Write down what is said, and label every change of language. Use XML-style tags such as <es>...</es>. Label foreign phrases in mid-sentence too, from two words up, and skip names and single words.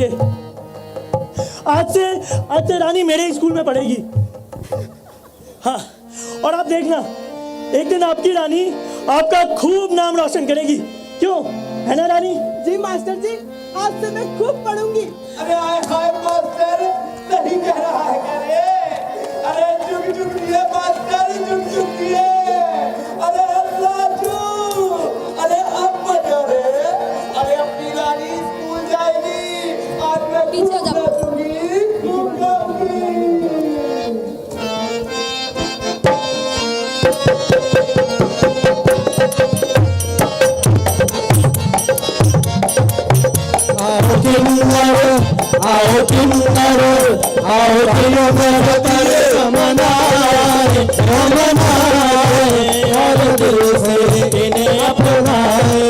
<hi>आज से रानी मेरे स्कूल में पढ़ेगी। हाँ, और आप देखना, एक दिन आपकी रानी आपका खूब नाम रोशन करेगी। क्यों, है ना रानी? जी मास्टर जी, आज से मैं खूब पढ़ूंगी। अरे आए हाय मास्टर, सही कह रहा है क्या रे? अरे जुग जुग दिए मास्टर, जुग जुग दिए। अरे राजू, अरे अब बजा रे। अरे अपनी रानी स्कूल जाएगी, आज मैं पीछे हो जाओ। खूब गाऊंगी। आओ किन्नर आओ किन्नर मनाए और दिल से इन्हें अपनाए।</hi>